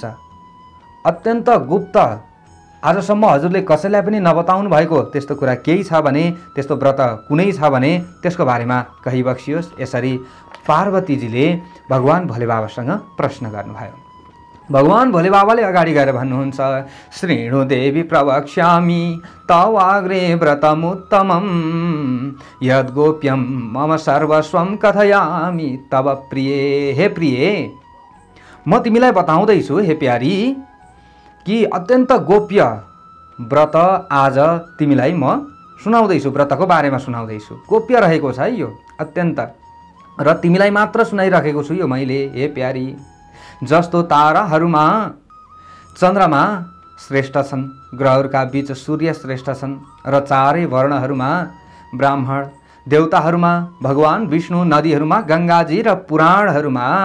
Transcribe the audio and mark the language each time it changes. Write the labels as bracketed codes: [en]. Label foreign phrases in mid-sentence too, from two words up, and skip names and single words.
[ne] अत्यन्त गुप्त, आजसम्म हजुरले कसैलाई पनि नबताउनु भएको त्यस्तो कुरा केही छ भने, त्यस्तो व्रत कुनै छ भने त्यसको बारेमा कहिबक्सियोस्। यसरी पार्वतीजीले भगवान भोले बाबासँग प्रश्न गर्नुभयो। भगवान भोले बाबाले अगाडि गएर भन्नुहुन्छ, [sa] श्रीणु देवी प्रवक्ष्यामि तवाग्रे व्रतमुत्तमं यद्गोप्यं मम सर्वस्वं कथयामि तव प्रिये। [ne] हे प्रिये, म तिमीलाई बताउँदैछु हे प्यारी कि अत्यन्त गोप्य व्रत आज तिमीलाई म सुनाउँदैछु, व्रतको बारेमा सुनाउँदैछु। गोप्य रहेको छ है यो अत्यन्त, र तिमीलाई मात्र सुनाइराखेको छु यो मैले। हे प्यारी, जस्तो ताराहरूमा चन्द्रमा श्रेष्ठ छन्, ग्रहहरूका बीच सूर्य श्रेष्ठ छन्, र चारै वर्णहरूमा ब्राह्मण, देवताहरूमा भगवान विष्णु, नदीहरूमा गङ्गाजी र पुराणहरूमा